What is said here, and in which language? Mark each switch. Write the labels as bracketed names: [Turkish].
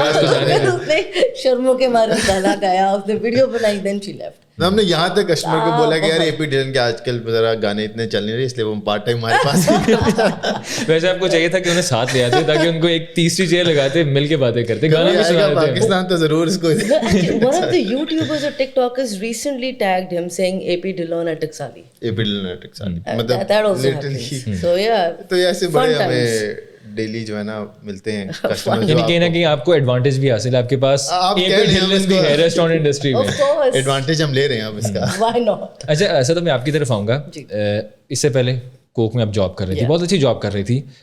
[Urdu] اس نے شرموں کے مارے گانا گایا, اس نے ویڈیو بنائی, [English] Then she left. [Urdu] ہم نے یہاں تک کسٹمر کو بولا کہ یار اے پی ڈلن کے آج کل ذرا گانے اتنے چل نہیں رہے, اس لیے وہ پارٹ ٹائم ہمارے پاس. ویسے آپ کو چاہیے تھا کہ انہیں ساتھ لے آتے تاکہ ان کو ایک تیسری چیئر لگاتے, مل کے باتیں کرتے, گانا بھی سنا دیتے. پاکستان تو ضرور اس کو. [English] One of the YouTubers or TikTokers recently tagged him saying AP Dillon at Taksali. AP Dillon at Taksali. [Urdu] مطلب [English] that also happens. So yeah. [Urdu] تو ایسے بڑے ہمیں ڈیلی جو ہے نا ملتے ہیں کسٹمر. یعنی کہیں نہ کہیں آپ کو ایڈوانٹیج بھی حاصل ہے, آپ کے پاس بھی ہے ریسٹورینٹ انڈسٹری میں. ایڈوانٹیج ہم لے رہے ہیں اب اس کا. [English] Why not? [Urdu] اچھا ایسا تو میں آپ کی طرف آؤں گا. اس سے پہلے کوک میں آپ جاب کر رہی تھی, بہت اچھی جاب کر رہی تھی.